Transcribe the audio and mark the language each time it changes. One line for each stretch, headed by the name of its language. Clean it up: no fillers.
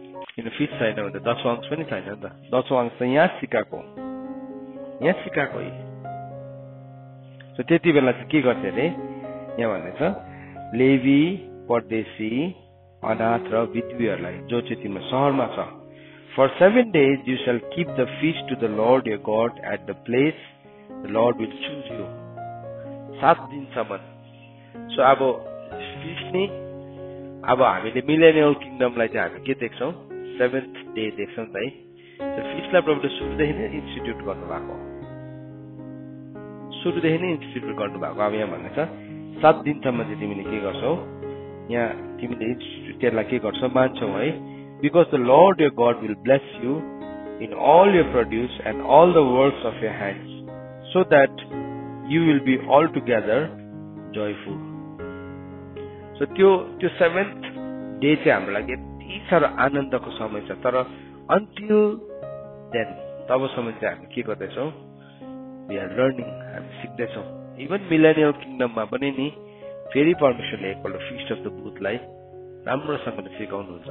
Nepali: किन फिस्ट छैन भने त 10वां अंश पनि छैन नि त 10वां अंश चाहिँ यहाँ सिकाएको सो त्यति बेला चाहिँ के गर्थे अरे यहाँ भन्दैछ लेवी परदेशी अनाथ र विधवीहरूलाई जो चाहिँ तिम्रो सहरमा छ।
English: For 7 days you shall keep the feast to the Lord your God at the place the Lord will choose you.
Nepali: 7 दिनसम्म। सो अब फिस्ट नि अब हामीले मिलेनियल किङडमलाई चाहिँ हामी के देख्छौँ 7th डे देख्छौँ है। सो फिस्टलाई प्रभुले सुरुदेखि नै इन्स्टिट्युट गर्नुभएको, सुरुदेखि नै इन्स्टिट्युट गर्नुभएको। अब यहाँ भन्ने छ 7 दिनसम्म चाहिँ तिमीले के गर्छौ, यहाँ तिमीले इन्स्टिट्युटलाई के गर्छौ मान्छौ है।
English: Because the Lord your God will bless you in all your produce and all the works of your hands, so that you will be altogether joyful.
Nepali: So त्यो 7th डे चाहिँ हाम्रो लागि यति साह्रो आनन्दको समय छ। तर
English: until then
Nepali: तबसम्म चाहिँ हामी के गर्दैछौँ,
English: we are learning,
Nepali: हामी सिक्दैछौँ। इभन मिलेनियल किङडममा पनि नि फेरि परमेश्वरले एकपल्ट फिस्ट अफ द बुथलाई राम्रोसँगले सिकाउनुहुन्छ।